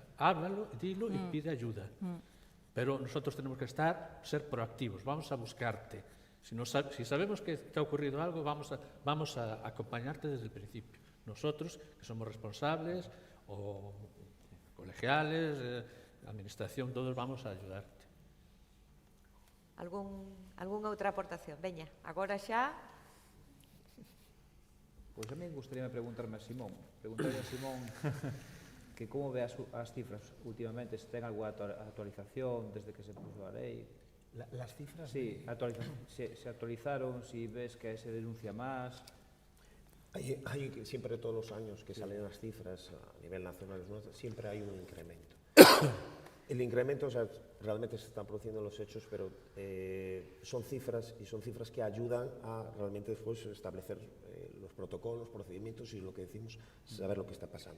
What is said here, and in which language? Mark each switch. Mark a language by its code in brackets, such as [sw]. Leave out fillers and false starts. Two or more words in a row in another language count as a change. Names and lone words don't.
[es] Háblalo, dilo y pide ayuda. Pero nosotros tenemos que ser proactivos, vamos a buscarte. Si sabemos que te ha ocurrido algo, vamos a acompañarte desde el principio. Nosotros, que somos responsables, o colegiales, administración, todos vamos a ayudarte. [gl] Algunha outra aportación? Veña, agora xa... Pois a mí gustaría preguntarme a Simón que como ve as cifras últimamente, se ten alguna actualización desde que [es] se puso [gl] a lei. [es] Las cifras? Sí, se actualizaron, si ves que se denuncia más. Hay siempre todos los años que salen las cifras a nivel nacional, siempre hay un incremento. El incremento, o sea, realmente se están produciendo los hechos, pero son cifras que ayudan a realmente después establecer los protocolos, procedimientos y lo que decimos, saber lo que está pasando.